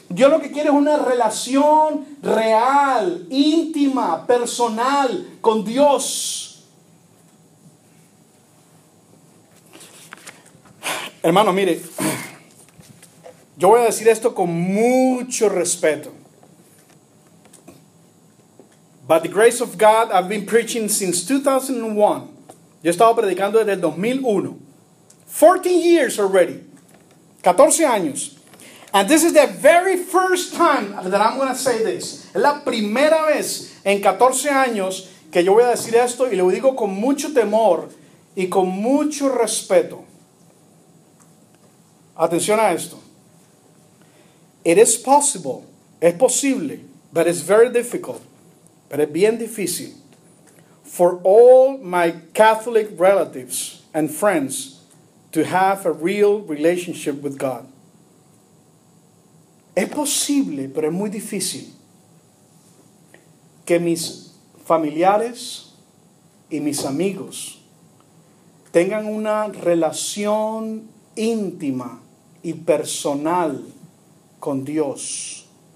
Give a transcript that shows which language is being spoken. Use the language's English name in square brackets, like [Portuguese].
[Spanish] Dios lo que quiere es una relación real, íntima, personal con Dios. Hermano, mire, yo voy a decir esto con mucho respeto. [English] By the grace of God, I've been preaching since 2001. [Spanish] Yo he estado predicando desde el 2001. [English] 14 years already. [Spanish] 14 años. [English] And this is the very first time that I'm going to say this. [Spanish] Es la primera vez en 14 años que yo voy a decir esto y lo digo con mucho temor y con mucho respeto. Atención a esto. [English] It is possible. [Spanish] Es posible. [English] But it's very difficult. [Spanish] Pero es bien difícil [English] for all my Catholic relatives and friends to have a real relationship with God. [Spanish] Es posible, pero es muy difícil que mis familiares y mis amigos tengan una relación íntima y personal con Dios.